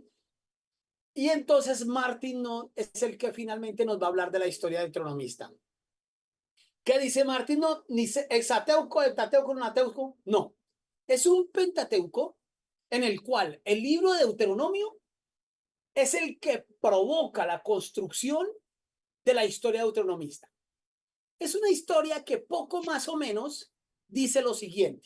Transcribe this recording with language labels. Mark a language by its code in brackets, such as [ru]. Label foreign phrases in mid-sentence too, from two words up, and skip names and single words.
[es] Y entonces Martin Noth es el que finalmente nos va a hablar de la historia deuteronomista. ¿Qué dice Martin Noth? Ni hexateuco, heptateuco, nonateuco. No. Es un pentateuco en el cual el libro de Deuteronomio es el que provoca la construcción de la historia deuteronomista. Es una historia que poco más o menos dice lo siguiente.